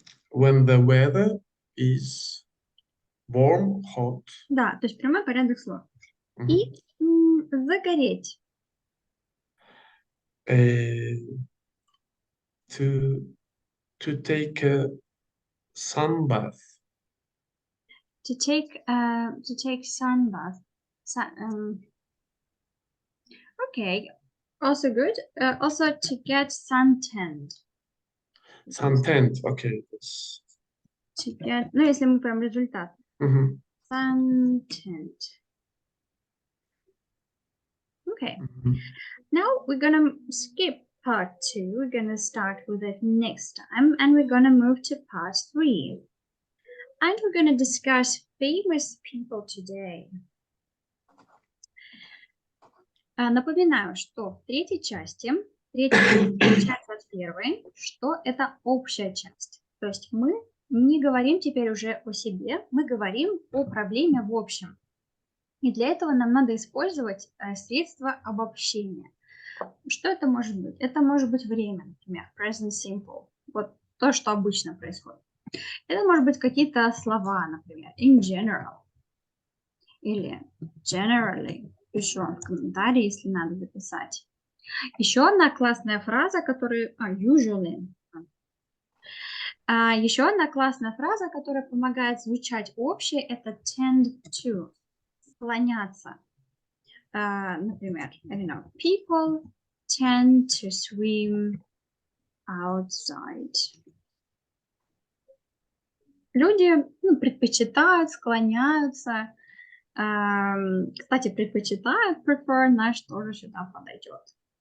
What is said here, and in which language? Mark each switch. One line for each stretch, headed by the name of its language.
English: When the weather is warm, hot.
Russian: Да, то есть прямой порядок слов. И загореть.
English: To take a sun bath. To take sun bath. Okay, also good. Also to get suntanned. Suntanned, okay. To get,
Russian: ну, если мы прям результат.
English: Suntanned. Okay. Now we're gonna skip part 2. We're gonna start with it next time, and we're gonna move to part 3. And we're gonna discuss famous people today.
Russian: Напоминаю, что в третьей части отличается от первой, что это общая часть. То есть мы не говорим теперь уже о себе, мы говорим о проблеме в общем. И для этого нам надо использовать средства обобщения. Что это может быть? Это может быть время, например, present simple. Вот то, что обычно происходит. Это может быть какие-то слова, например,
English: in general
Russian: или generally. Пишу вам в комментарии, если надо записать. Еще одна классная фраза, которая...
English: usually.
Russian: Еще одна классная фраза, которая помогает звучать общее, это
English: tend to.
Russian: Склоняться. Например,
English: I don't know, people tend to swim outside.
Russian: Люди предпочитают, склоняются. Кстати, предпочитают, prefer, наш тоже сюда подойдет.